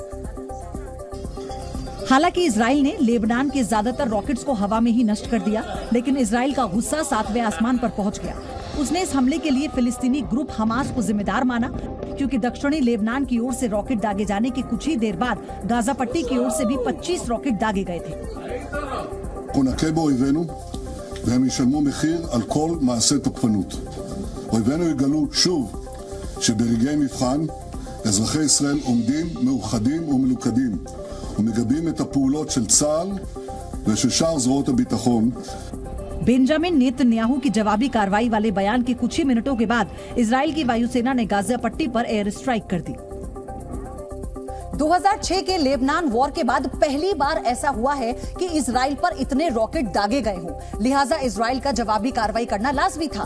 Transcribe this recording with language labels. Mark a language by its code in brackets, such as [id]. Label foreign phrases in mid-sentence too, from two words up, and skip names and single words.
[hi] हालांकि इजराइल ने लेबनान के ज्यादातर रॉकेट्स को हवा में ही नष्ट कर दिया, लेकिन इजराइल का गुस्सा 7वें आसमान पर पहुंच गया। उसने इस हमले के लिए फिलिस्तीनी ग्रुप हमास को जिम्मेदार माना, क्योंकि दक्षिणी लेबनान की ओर से रॉकेट दागे जाने के कुछ ही देर बाद गाजा पट्टी की ओर से भी 25 रॉकेट दागे गए थे। [he] והם ישלמו מחיר על כל מעשה תוקפנות. אויבינו יגלו שוב שברגעי מבחן אזרחי ישראל עומדים מאוחדים ומלוכדים ומגבים את הפעולות של צה"ל ושל שאר זרועות הביטחון. [hi] बेंजामिन नेतन्याहू की जवाबी कार्रवाई वाले बयान के कुछ ही मिनटों के बाद इजराइल की वायुसेना ने गाजा पट्टी पर [en] air strike [hi] कर दी। 2006 के लेबनान वॉर के बाद पहली बार ऐसा हुआ है कि इजराइल पर इतने रॉकेट दागे गए हों, लिहाजा इजराइल का जवाबी कार्रवाई करना लाजमी था।